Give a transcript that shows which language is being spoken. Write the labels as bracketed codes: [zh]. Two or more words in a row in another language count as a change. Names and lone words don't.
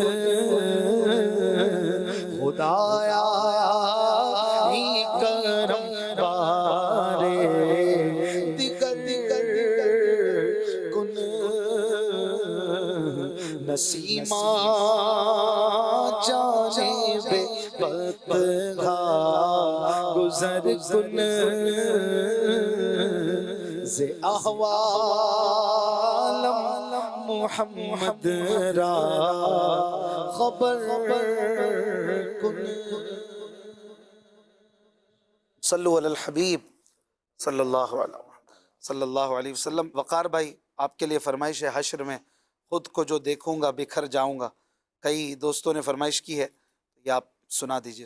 [fa] خدایا کرم بارے دیگر کن نسیمہ جانب بطحا گزر کن ز احوالم محمد را خبر کن [ar] صلو علی الحبیب صلی اللہ علیہ وسلم. [ur] وقار بھائی آپ کے لیے فرمائش ہے حشر میں خود کو جو دیکھوں گا بکھر جاؤں گا. کئی دوستوں نے فرمائش کی ہے, یہ آپ سنا دیجئے.